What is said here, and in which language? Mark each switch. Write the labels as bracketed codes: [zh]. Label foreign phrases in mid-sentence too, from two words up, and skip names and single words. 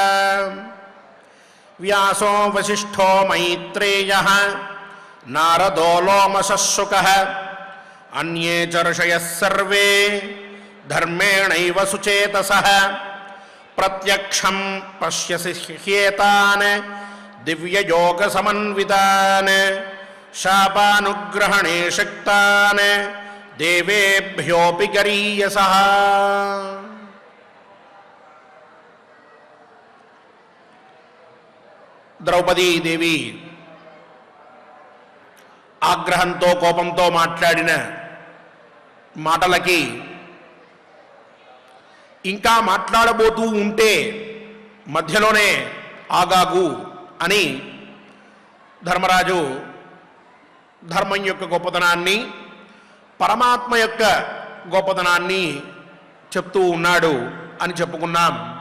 [sa] व्यासो वसिष्ठो मैत्रेयः नारदो लोमशः शुकः अन्ये च ऋषयः सर्वे धर्मेणैव सुचेतसः। प्रत्यक्षं पश्यसि ह्येतान् दिव्ययोगसमन्वितान् शापानुग्रहणे शक्तान् देवेभ्योऽपि गरीयसः। [te] ద్రౌపదీదేవి ఆగ్రహంతో కోపంతో మాట్లాడిన మాటలకి ఇంకా మాట్లాడబోతూ ఉంటే మధ్యలోనే ఆగాగు అని ధర్మరాజు ధర్మం యొక్క గొప్పతనాన్ని పరమాత్మ యొక్క గొప్పతనాన్ని చెప్తూ ఉన్నాడు అని చెప్పుకున్నాం.